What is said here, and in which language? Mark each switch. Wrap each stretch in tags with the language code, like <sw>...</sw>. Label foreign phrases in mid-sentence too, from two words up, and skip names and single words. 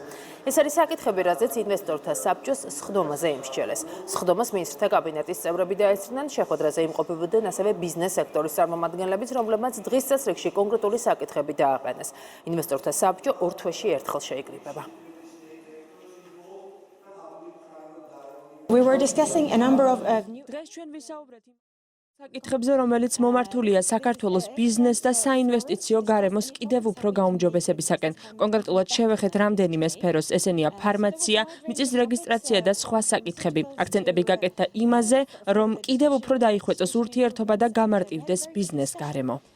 <ka>ეს არის საკითხები, რაზეც ინვესტორთა საბჭოს სხდომაზე იმსჯელეს. სხდომას მინისტრთა კაბინეტის წევრები დაესწრნენ, შეხვედრაზე იმყოფებოდნენ ასევე ბიზნეს სექტორის წარმომადგენლებიც, რომლებმაც დღის წესრიგში კონკრეტული საკითხები დააყენეს. ინვესტორთა საბჭო ორ თვეში ერთხელ შეიკრიბება.</ka> <en>We were discussing a number of</en> <ka>დღეს ჩვენ ვისაუბრეთ საკითხებზე, რომელიც მომართულია საქართველოს ბიზნეს და საინვესტიციო გარემოს კიდევ უფრო გაუმჯობესებისაკენ. კონკრეტულად შევეხეთ რამდენიმე სფეროს, ესენია ფარმაცია, მიწის რეგისტრაცია და სხვა საკითხები. აქცენტები გაკეთდა იმაზე, რომ კიდევ უფრო დაიხვეწოს ურთიერთობა და გამარტივდეს ბიზნეს გარემო.</ka>